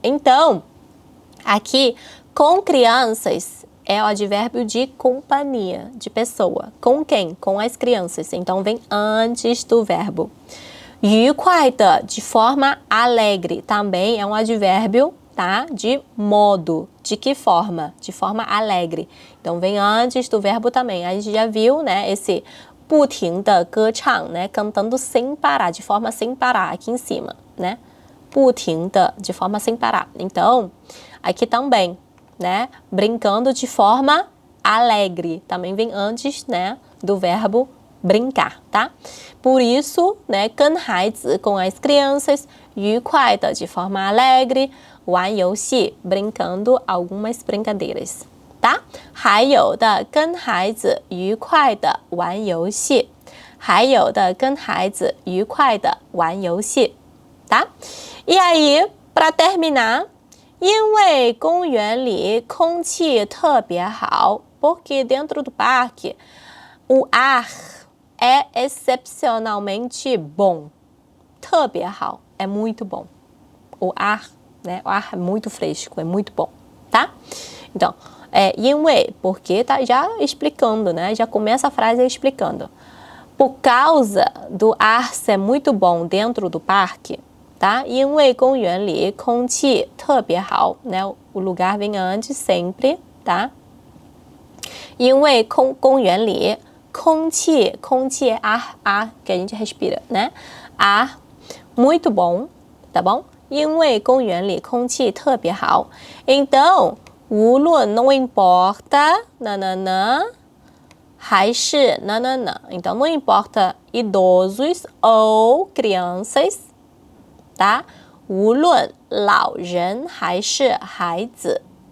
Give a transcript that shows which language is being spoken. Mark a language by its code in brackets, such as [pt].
[pt] Então, aqui, com crianças, é o advérbio de companhia, de pessoa. Com quem? Com as crianças. Então, vem antes do verbo. [zh] 愉快的 [pt] de forma alegre, também é um advérbio, tá? De modo. De que forma? De forma alegre. Então, vem antes do verbo também. A gente já viu, né? [zh] Esse 不停的歌唱, né? [pt] Cantando sem parar, de forma sem parar, aqui em cima, né? [zh] 不停的 [pt] de forma sem parar. Então, aqui também, né? Brincando de forma alegre. Também vem antes, né? Do verbo brincar, tá? Por isso, né? [zh] 跟孩子 [pt] com as crianças, [zh] 愉快的 [pt] de forma alegre, [zh] 玩游戏 [pt] brincando algumas brincadeiras, tá? [zh] 还有的跟孩子愉快的玩游戏，还有的跟孩子愉快的玩游戏，tá? [pt] E aí, para terminar, [zh] 因为公园里空气特别好 [pt] porque dentro do parque o ar é excepcionalmente bom. [zh] 特别好 [pt] é muito bom. O ar, né? O ar é muito fresco, é muito bom, tá? Então, 因为 porque tá já explicando, né? Já começa a frase explicando. Por causa do ar ser muito bom dentro do parque, tá? [zh] 因为公园里空气特别好, né? [pt] O lugar vem antes sempre, tá? [zh] 因为公园里空气 [pt] é ar que a gente respira, né? Ar muito bom, tá bom? [zh] 因为公园里空气特别好. [pt] Então, 无论 não importa, nananã, 还是 nananã. Então, não importa idosos ou crianças, tá? [zh] 无论老人还是孩子.